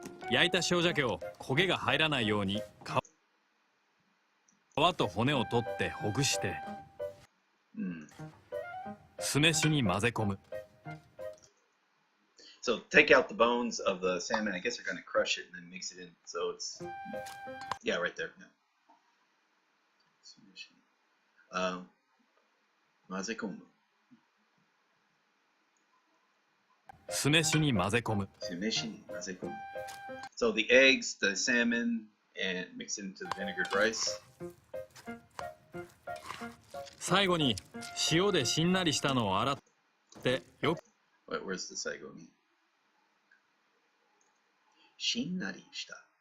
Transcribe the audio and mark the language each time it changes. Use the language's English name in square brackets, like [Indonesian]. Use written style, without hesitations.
[Japanese] 焼いた塩鮭を焦げが入らないように皮と骨を取ってほぐして酢飯に混ぜ込む。 [English] So take out the bones of the salmon. I guess they're going to crush it and then mix it in. So it's, yeah, right there. Yeah. Mazekomu. [Japanese] 酢飯に混ぜ込む。 Sumeshi mazekomu. [English] So the eggs, the salmon, and mix it into the vinegared rice. [Japanese] 最後に塩でしんなりしたのを洗ってよく。 [English] Where's the saigoni? [Japanese] Shinnari shita.